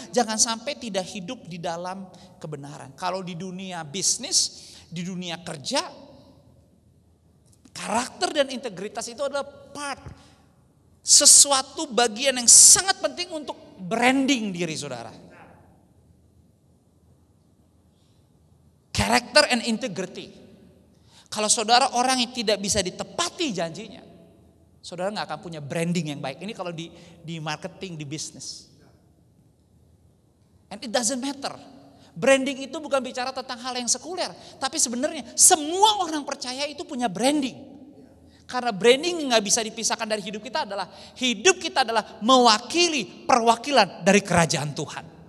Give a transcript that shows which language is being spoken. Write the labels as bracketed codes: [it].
[id] Jangan sampai tidak hidup di dalam kebenaran. Kalau di dunia bisnis, di dunia kerja, karakter dan integritas itu adalah sesuatu bagian yang sangat penting untuk branding diri saudara. [en] Character and integrity. [id] Kalau saudara orang yang tidak bisa ditepati janjinya, saudara gak akan punya branding yang baik. Ini kalau di marketing, di bisnis. And it doesn't matter. Branding itu bukan bicara tentang hal yang sekuler. Tapi sebenarnya semua orang percaya itu punya branding. Karena branding gak bisa dipisahkan dari hidup kita adalah mewakili perwakilan dari kerajaan Tuhan.